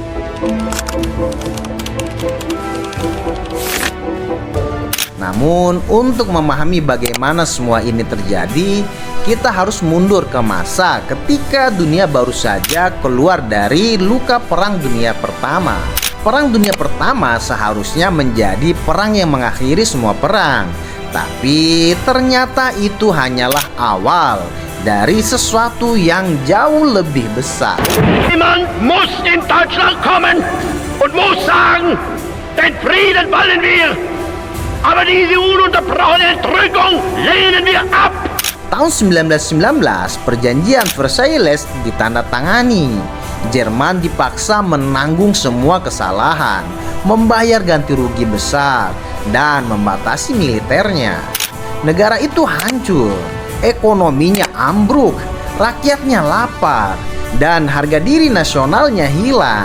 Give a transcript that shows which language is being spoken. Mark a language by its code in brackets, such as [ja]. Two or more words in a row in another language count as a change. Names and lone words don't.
[id] Namun, untuk memahami bagaimana semua ini terjadi, kita harus mundur ke masa ketika dunia baru saja keluar dari luka Perang Dunia Pertama. Perang Dunia Pertama seharusnya menjadi perang yang mengakhiri semua perang, tapi ternyata itu hanyalah awal dari sesuatu yang jauh lebih besar. [de] Niemand muss in Deutschland kommen und muss sagen, den Frieden wollen wir. Aber diese ununterbrochene Entrückung lehnen wir ab. [id] Tahun 1919, perjanjian Versailles ditandatangani. Jerman dipaksa menanggung semua kesalahan, membayar ganti rugi besar, dan membatasi militernya. Negara itu hancur, ekonominya ambruk, rakyatnya lapar, dan harga diri nasionalnya hilang.